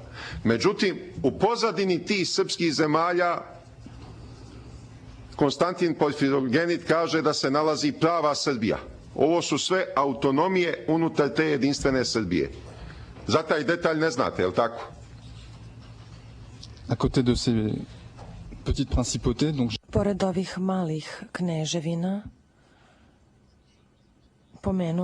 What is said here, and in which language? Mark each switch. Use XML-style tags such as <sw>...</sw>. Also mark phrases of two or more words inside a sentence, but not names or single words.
<sr>Međutim, u pozadini tih srpskih zemalja Konstantin Porfirogenit kaže da se nalazi prava Srbija. Ovo su sve autonomije unutar te jedinstvene Srbije. Za taj detalj ne znate, je li tako?</sr> <fr>À côté de ces petites principautés, donc</fr> <sr>Pored ovih malih kneževina, pomenuo</sr>